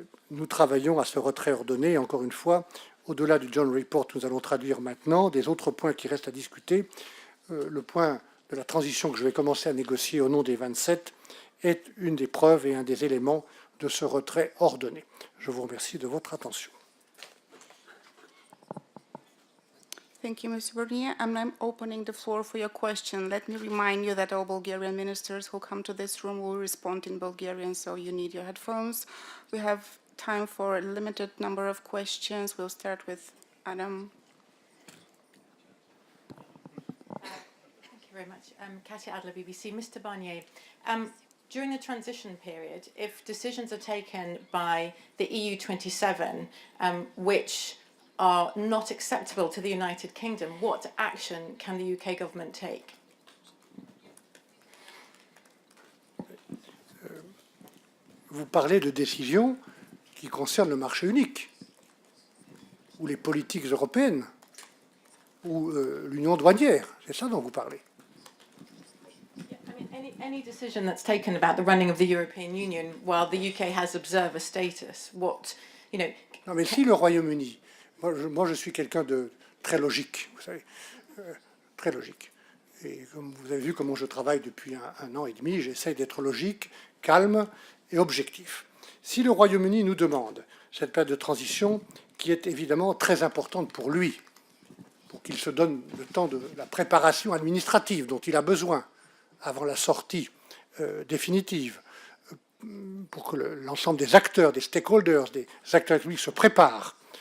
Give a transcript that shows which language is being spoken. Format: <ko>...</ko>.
<fr>Nous travaillons à ce retrait ordonné, et encore une fois, au-delà du John Report que nous allons traduire maintenant, des autres points qui restent à discuter, le point de la transition que je vais commencer à négocier au nom des 27 est une des preuves et un des éléments de ce retrait ordonné. Je vous remercie de votre attention.</fr> <en>Thank you, Mr. Bernier. I'm now opening the floor for your question. Let me remind you that all Bulgarian ministers who come to this room will respond in Bulgarian, so you need your headphones. We have time for a limited number of questions. We'll start with Adam. Thank you very much. Katia Adler, BBC. Mr. Barnier, during the transition period, if decisions are taken by the EU27, which are not acceptable to the United Kingdom, what action can the UK government take?</en> <fr>Vous parlez de décisions qui concernent le marché unique, ou les politiques européennes, ou l'union douanière. C'est ça dont vous parlez.</fr> <en>Any decision that's taken about the running of the European Union while the UK has observer status, what, you know...</en> <fr>Non, mais si le Royaume-Uni... Moi, je suis quelqu'un de très logique, vous savez, très logique. Et comme vous avez vu comment je travaille depuis un an et demi, j'essaie d'être logique, calme et objectif. Si le Royaume-Uni nous demande cette période de transition, qui est évidemment très importante pour lui, pour qu'il se donne le temps de la préparation administrative dont il a besoin avant la sortie définitive, pour que l'ensemble des acteurs, des stakeholders, des acteurs publics se préparent.</fr>